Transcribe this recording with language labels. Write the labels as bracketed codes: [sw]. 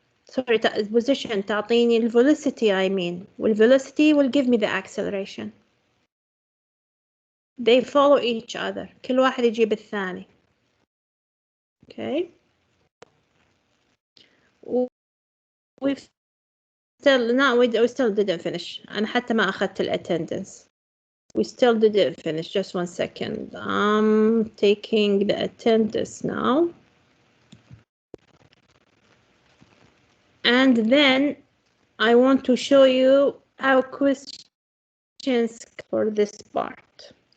[en] Sorry, position [ar] تعطيني ال [en] velocity I mean. [ar] وال [en] velocity will give me the acceleration. They follow each other. [ar] كل واحد يجيب الثاني. [en] Okay. We've still no, we still didn't finish. [ar] أنا حتى ما أخذت ال attendance. [en] We still didn't finish. Just one second. I'm taking the attendance now. And then I want to show you how questions for this part.